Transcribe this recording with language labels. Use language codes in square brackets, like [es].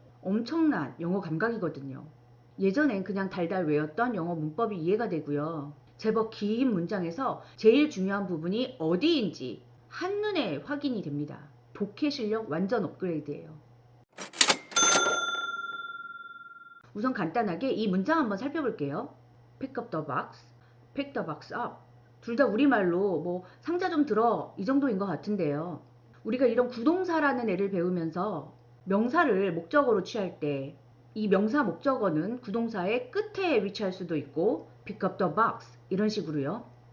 [ko] 엄청난 영어 감각이거든요. 예전엔 그냥 달달 외웠던 영어 문법이 이해가 되고요. 제법 긴 문장에서 제일 중요한 부분이 어디인지 한눈에 확인이 됩니다. 독해 실력 완전 업그레이드예요. 우선 간단하게 이 문장 한번 살펴볼게요. [en] Pick up the box, pick the box up. [ko] 둘 다 우리말로 뭐 상자 좀 들어 이 정도인 것 같은데요. 우리가 이런 구동사라는 애를 배우면서 명사를 목적어로 취할 때 이 명사 목적어는 구동사의 끝에 위치할 수도 있고 [en] pick up the box [ko] 이런 식으로요.